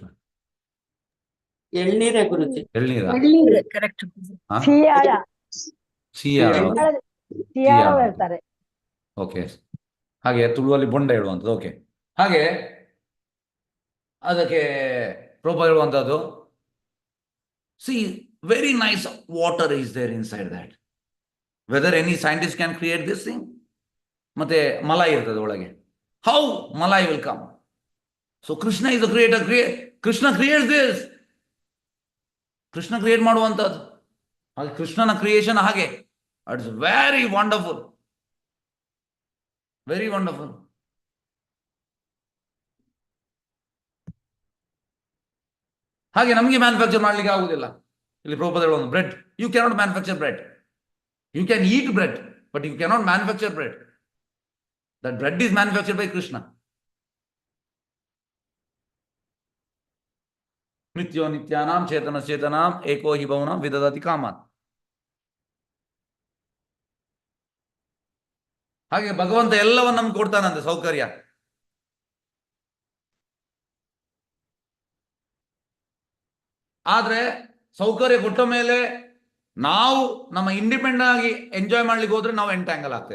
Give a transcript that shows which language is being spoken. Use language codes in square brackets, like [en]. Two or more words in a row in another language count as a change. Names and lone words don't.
[kn] ಎಳ್ನೀರೇ ಗುರುಜಿ. ಎಳ್ನೀರ, ಕರೆಕ್ಟ್. ಸಿಯಾಳ ಹೇಳ್ತಾರೆ. ಓಕೆ. ಹಾಗೆ ತುಳುವಲ್ಲಿ ಬೊಂಡ ಹೇಳುವಂಥದ್ದು. ಓಕೆ. ಹಾಗೆ ಅದಕ್ಕೆ ಪ್ರಭುಪಾದ ಹೇಳುವಂಥದ್ದು, [en] So very nice water is there inside that, whether any scientist can create this thing. [kn] ಮತ್ತೆ ಮಲಾಯಿ ಇರ್ತದೆ ಒಳಗೆ, [en] how malai will come. So Krishna is the creator. Krishna creates this. [kn] ಕೃಷ್ಣ ಕ್ರಿಯೇಟ್ ಮಾಡುವಂಥದ್ದು. ಹಾಗೆ ಕೃಷ್ಣನ ಕ್ರಿಯೇಷನ್ ಹಾಗೆ [en] it's very wonderful, very wonderful. [kn] ಹಾಗೆ ನಮಗೆ ಮ್ಯಾನುಫ್ಯಾಕ್ಚರ್ ಮಾಡ್ಲಿಕ್ಕೆ ಆಗುದಿಲ್ಲ. ಇಲ್ಲಿ ಪ್ರಭುಪಾದ ಹೇಳುವ [en] bread, you cannot manufacture bread. You can eat bread, but you cannot manufacture bread. That bread is manufactured by Krishna. [sa] ನಿತ್ಯೋ ನಿತ್ಯಾನಾಂ ಚೇತನ ಚೇತನಾಂ ಏಕೋ ಹಿ ಭವನಾಂ ವಿದದಾತಿ ಕಾಮಾನ್. [kn] ಹಾಗೆ ಭಗವಂತ ಎಲ್ಲವನ್ನು ನಮ್ಗೆ ಕೊಡ್ತಾನಂತೆ, ಸೌಕರ್ಯ. ಆದ್ರೆ ಸೌಕರ್ಯ ಕೊಟ್ಟ ಮೇಲೆ ನಾವು ನಮ್ಮ ಇಂಡಿಪೆಂಡೆಂಟ್ ಆಗಿ ಎಂಜಾಯ್ ಮಾಡ್ಲಿಕ್ಕೆ ಹೋದ್ರೆ ನಾವು ಎಂಟ್ಯಾಂಗಲ್ ಆಗ್ತೇವೆ.